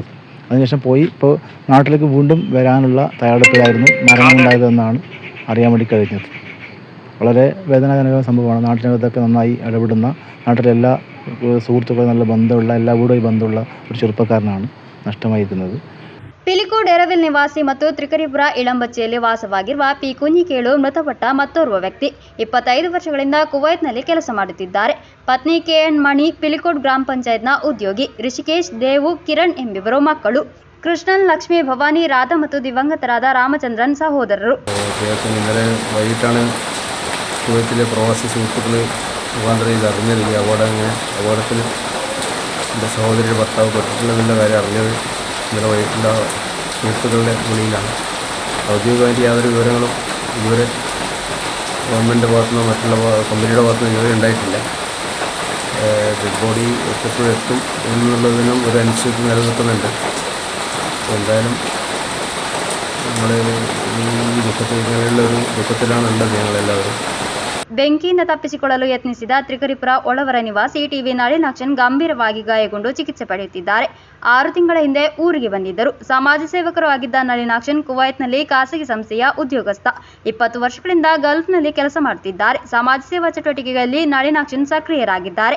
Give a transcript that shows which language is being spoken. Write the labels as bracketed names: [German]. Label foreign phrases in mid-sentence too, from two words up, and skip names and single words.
[Malayalam] അതിനുശേഷം പോയി ഇപ്പോൾ നാട്ടിലേക്ക് വീണ്ടും വരാനുള്ള തയ്യാറെടുപ്പിലായിരുന്നു മരണമുണ്ടായതെന്നാണ് അറിയാൻ വേണ്ടി കഴിഞ്ഞത്. വളരെ വേദനാജനകമായ സംഭവമാണ്. നാട്ടിനകത്തൊക്കെ നന്നായി ഇടപെടുന്ന, നാട്ടിലെ എല്ലാ സുഹൃത്തുക്കളും നല്ല ബന്ധമുള്ള, എല്ലാവരുമായി ബന്ധമുള്ള ഒരു ചെറുപ്പക്കാരനാണ് നഷ്ടമായിരിക്കുന്നത്. [Kannada] ಪಿಲಿಕೋಡ್ ಎರವಿಲ್ ನಿವಾಸಿ ಮತ್ತು ತ್ರಿಕರಿಪುರ ಇಳಂಬಚ್ಚಿಯಲ್ಲಿ ವಾಸವಾಗಿರುವ ಪಿ ಕುಂಜಿಕೇಳು ಮೃತಪಟ್ಟ ಮತ್ತೋರ್ವ ವ್ಯಕ್ತಿ. 25 ವರ್ಷಗಳಿಂದ ಕುವೈತ್ನಲ್ಲಿ ಕೆಲಸ ಮಾಡುತ್ತಿದ್ದಾರೆ. ಪತ್ನಿ ಕೆಎನ್ ಮಣಿ ಪಿಲಿಕೋಡ್ ಗ್ರಾಮ ಪಂಚಾಯತ್ನ ಉದ್ಯೋಗಿ. ಋಷಿಕೇಶ್, ದೇವು, ಕಿರಣ್ ಎಂಬಿಬ್ಬರು ಮಕ್ಕಳು. ಕೃಷ್ಣನ್, ಲಕ್ಷ್ಮಿ, ಭವಾನಿ, ರಾಧಾ ಮತ್ತು ದಿವಂಗತರಾದ ರಾಮಚಂದ್ರನ್ ಸಹೋದರರು. [Malayalam] ഇന്നലെ വൈകിട്ടാണ് കുവൈത്തിലെ പ്രവാസി സുഹൃത്തുക്കൾ മുഖാന്തരം ഇത് അറിഞ്ഞത്. ഈ അപകടത്തിൽ എൻ്റെ സഹോദരിയുടെ ഭർത്താവ് പെട്ടിട്ടുള്ളതിൻ്റെ കാര്യം അറിഞ്ഞത് ഇന്നലെ വൈകിട്ടുള്ള സുഹൃത്തുക്കളുടെ വിളിയിലാണ്. ഔദ്യോഗികമായിട്ട് യാതൊരു വിവരങ്ങളും ഇതുവരെ ഗവൺമെൻറ്റിൻ്റെ ഭാഗത്തുനിന്നോ മറ്റുള്ള കമ്പനിയുടെ ഭാഗത്തുനിന്നോ ഇതുവരെ ഉണ്ടായിട്ടില്ല. [English] dead body [Malayalam] എത്തും എന്നുള്ളതിനും ഒരു അനിശ്ചിതത്വം നിലനിൽക്കുന്നുണ്ട്. എന്തായാലും നമ്മൾ ഈ ഇങ്ങനെയുള്ള ഒരു ദുഃഖത്തിലാണുള്ളത് ഞങ്ങളെല്ലാവരും. [Kannada] ಬೆಂಕಿಯಿಂದ ತಪ್ಪಿಸಿಕೊಳ್ಳಲು ಯತ್ನಿಸಿದ ತ್ರಿಕರಿಪುರ ಒಳವರ ನಿವಾಸಿ ಟಿವಿ ನಳಿನಾಕ್ಷನ್ ಗಂಭೀರವಾಗಿ ಗಾಯಗೊಂಡು ಚಿಕಿತ್ಸೆ ಪಡೆಯುತ್ತಿದ್ದಾರೆ. 6 ತಿಂಗಳ ಹಿಂದೆ ಊರಿಗೆ ಬಂದಿದ್ದರು. ಸಮಾಜ ಸೇವಕರು ಆಗಿದ್ದ ನಳಿನಾಕ್ಷನ್ ಕುವೈತ್ನಲ್ಲಿ ಖಾಸಗಿ ಸಂಸ್ಥೆಯ ಉದ್ಯೋಗಸ್ಥ. 20 ವರ್ಷಗಳಿಂದ ಗಲ್ಫ್ನಲ್ಲಿ ಕೆಲಸ ಮಾಡುತ್ತಿದ್ದಾರೆ. ಸಮಾಜ ಸೇವಾ ಚಟುವಟಿಕೆಗಳಲ್ಲಿ ನಳಿನಾಕ್ಷನ್ ಸಕ್ರಿಯರಾಗಿದ್ದಾರೆ.